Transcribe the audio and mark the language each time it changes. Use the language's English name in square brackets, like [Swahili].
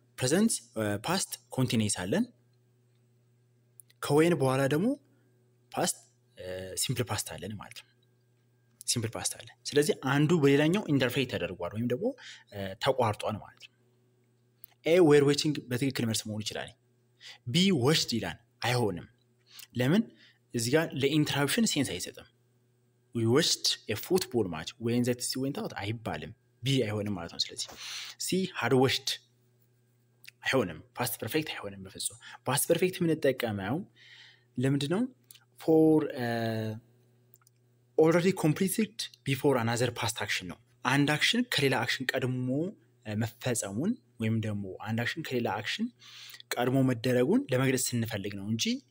[Amharic] present past continuous አለን። ከወይን በኋላ ደግሞ past simple past አለን ማለት ነው። simple past አለ። ስለዚህ አንዱ በሌላኛው ኢንተርፌስ ተደርጓል ወይም ደግሞ ተቋርጧል ማለት ነው። A were watching በትክክል መልስ መሆን ይችላል። B watched ይላል። አይሆንም። ለምን? እዚህ ጋር ለኢንተራፕሽን ሴንስ አይሰጥም። [English] We watched a football match when the electricity went out [Amharic] አይባልም። ቢ አይሆንም ማለት ነው ስለዚህ ሲ had washed አይሆንም past perfect አይሆንም በፍጹም past perfect ምን ተጠቀመው ለምንድነው [English] for already completed before another past action [Amharic] ነው አንድ አክሽን ከሌላ አክሽን ቀድሞ መፈጸሙን ወይም ደግሞ አንድ አክሽን ከሌላ አክሽን ቀድሞ መደረጉን ለመግለጽ ስንፈልግ ነው እንጂ